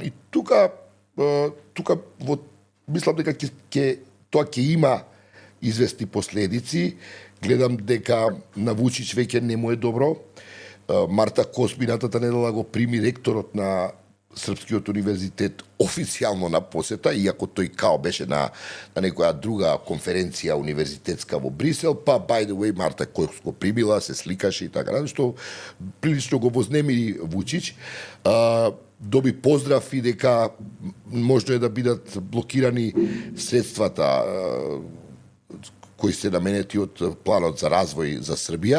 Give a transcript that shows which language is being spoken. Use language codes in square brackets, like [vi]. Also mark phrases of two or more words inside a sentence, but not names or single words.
[mk] И тука мислам дека тоа ќе има известни последици, гледам дека на Вучич веќе не му е добро. Марта Кос минатата недела го прими ректорот на Српскиот универзитет официјално на посета, иако тој као беше на некоја друга конференција универзитетска во Брисел, па [en] by the way [mk] Марта Кос го примила, се сликаше и така, што прилично го вознемири Вучич. Доби поздрав и дека можно е да бидат блокирани средствата кои се наменети од планот за развој за Србија.